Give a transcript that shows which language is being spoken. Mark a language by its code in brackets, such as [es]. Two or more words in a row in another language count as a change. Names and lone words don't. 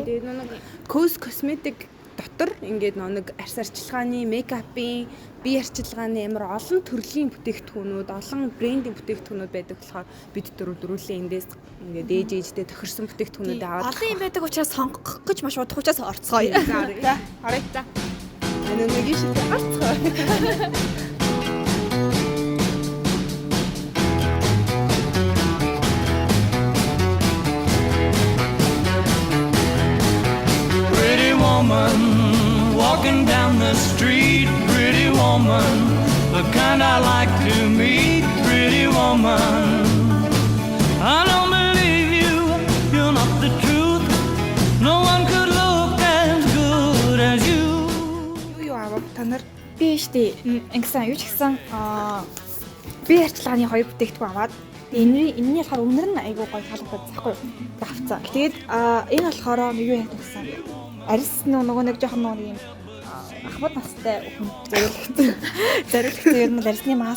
[mn] Тэгээд нэг Coast Cosmetics дотор ингээд нэг арьс арчилгааны, мейкапын, бие арчилгааны ямар олон төрлийн бүтээгдэхүүнүүд, олон брендийн бүтээгдэхүүнүүд байдаг болохоор бид дөрвөлээ эндээс ингээд ээжтэй тохирсон бүтээгдэхүүнүүд аваад олон юм байдаг учраас сонгох гэж маш удах учраас орцгоё. За орой та. Нэг юм шиг орцгоё. [en] Walking down the street, pretty woman, the kind I like to meet, pretty woman. I don't believe you, you're not the truth. No one could look as good as you. [mn] Юу авав та нар? Би штий ингэсэн юу ч гэсэн би арчилгааны хоёр бүтээгдэхүүн аваад энэний болохоор үнэр нь айгүй гоё таалагдаад захгүй авцсан. Тэгээд энэ болохоор юу яах гэсэн арьс нөгөө нэг жоохон нөгөө юм ахмад настай хүн зориулагдсан ер нь арьсны маск.